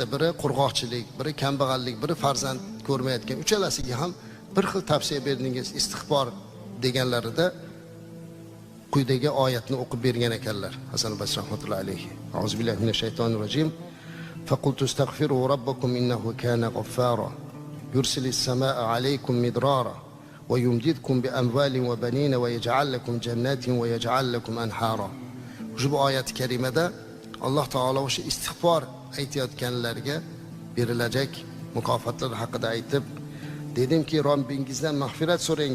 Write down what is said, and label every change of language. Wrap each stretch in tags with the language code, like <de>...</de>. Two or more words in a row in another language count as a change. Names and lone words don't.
<uz>Biri qurg'oqchilik, biri kambag'allik, biri farzand ko'rmayotgan. Uchalasiga ham bir xil tavsiya berdingiz, istig'for deganlarida quyidagi oyatni o'qib bergan ekanlar.</uz> <ar>حسن بصري رحمة الله عليه. أعوذ بالله من الشيطان الرجيم. فقلت استغفروا ربكم إنه كان غفارا. يرسل السماء عليكم مدرارا ويمددكم بأموال وبنين ويجعل لكم جنات ويجعل لكم أنهارا.</ar> <uz>Ushbu oyat karimada Alloh taolo o'sha istig'for aytayotganlarga berilajak mukofotlar haqida aytib, dedimki, Robbingizdan mag'firat so'rangiz.</uz>